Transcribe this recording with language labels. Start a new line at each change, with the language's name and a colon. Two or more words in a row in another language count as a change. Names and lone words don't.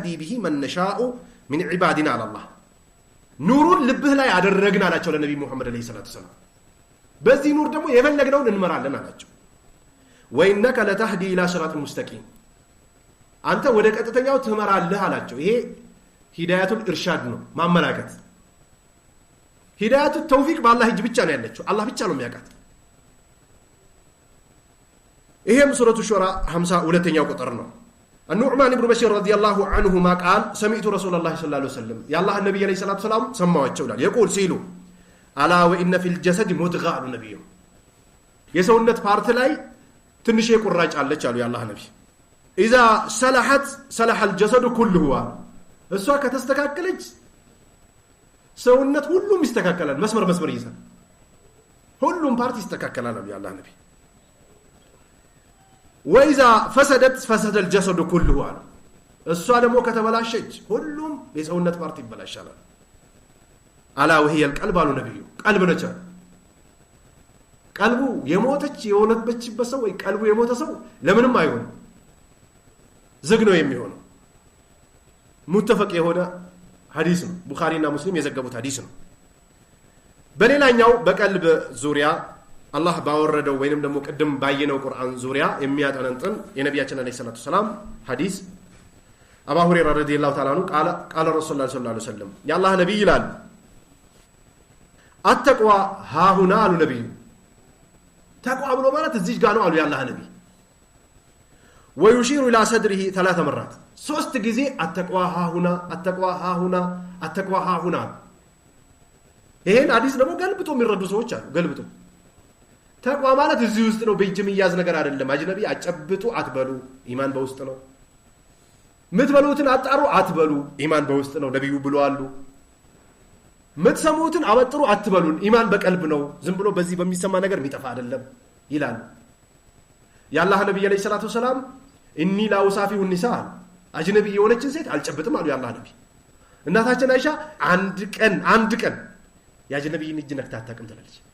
Arabic: به من نشاء من عبادنا
Amharic: አላህ ኑሩን ልብህ ላይ አደረግን አላቸው ለነብዩ መሐመድ
Arabic: عليه الصلاة والسلام።
Amharic: በዚህ ኑር ደግሞ የፈለግነውን እንመራለን አላቸው።
Arabic: وإنك لتهدي إلى صراط مستقيم
Amharic: አንተ ወደ ቀጥተኛው ትመራለህ አላቸው። ይሄ
Arabic: هداية الإرشاد
Amharic: ነው፣ ማመላከት።
Arabic: هداية التوفيق
Amharic: በአላህ እጅ ብቻ ነው ያለችው፣ አላህ ብቻ ነው የሚያውቃት። ይሄም ሱረቱ ሹራ 52ኛው ቁጥር ነው።
Arabic: النعمان بن بشير رضي الله عنهما قال سمعت رسول الله صلى الله عليه وسلم يا الله النبي عليه الصلاه والسلام سمعوا ይላል يقول سيلو الا وان في الجسد مضغه النبي
Amharic: የሰውነት ፓርት ላይ ትንሽ የቁራጭ አለች አሉ የአላህ ነብይ
Arabic: اذا صلحت صلح الجسد كله
Amharic: እሷ ከተስተካከለች ሰውነት ሁሉም ይስተካከላል። መስመር ይይዛል፣ ሁሉም ፓርት ይስተካከላል አሉ የአላህ ነብይ።
Arabic: وإذا فسدت فسد الجسد كله
Amharic: እሷ ደግሞ ከተበላሸች ሁሉም የሰውነት ፓርት ይበላሻል። አላ
Arabic: وهي القلب
Amharic: አሉ ነብዩ። ቀልብ ነች። ቀልቡ የሞተች የሆነችበት ሰው ወይ ቀልቡ የሞተ ሰው ለምንም አይሆን፣ ዝግ ነው የሚሆነው። ሙተፈቅ የሆነ ሐዲስ ነው፣ ቡኻሪና ሙስሊም የዘገቡት ሐዲስ ነው። በሌላኛው በቀልብ ዙሪያ አላህ ባወረደው ወይንም ደግሞ ቀደም ባየነው ቁርአን ዙሪያ የሚያጠነጥን የነቢያችን አለይሂ ሰላቱ ሰላም ሐዲስ አቡ ሁረይራ
Arabic: رضي الله تعالى عنه قال رسول الله صلى الله عليه وسلم
Amharic: የአላህ ነብይ ይላል
Arabic: التقوى هاهنا
Amharic: አሉ ነብዩ። ተቅዋ ብሎ ማለት እዚህ ጋር ነው አሉ የአላህ ነብይ።
Arabic: ويشير الى صدره 3 مرات
Amharic: 3 ጊዜ
Arabic: التقوى هاهنا التقوى هاهنا التقوى هاهنا።
Amharic: ይሄን ሐዲስ ደግሞ ገልብጦ የሚረዱ ሰዎች አሉ። ገልብጦ ተቅዋ ማለት እዚህ ውስጥ ነው፣ በእጅ የሚያዝ ነገር አይደለም። አጅነቢ አጨብጡ አትበሉ፣ ኢማን በውስጥ ነው። ምትበሉትን አጣሩ አትበሉ፣ ኢማን በውስጥ ነው፣ ነብዩ ብለዋል። ምትሰሙትን አበጥሩ አትበሉን፣ ኢማን በቀልብ ነው፣ ዝም ብሎ በዚህ በሚሰማ ነገር የሚጠፋ አይደለም ይላል የአላህ ነብይ
Arabic: عليه الصلاة والسلام። إني لا أصافح النساء
Amharic: አጅነቢ የሆነችን ሴት አልጨብጥም አሉ የአላህ ነብይ። እናታችን አይሻ አንድ ቀን የአጅነቢን እጅ ነክታ አታውቅም ትላለች።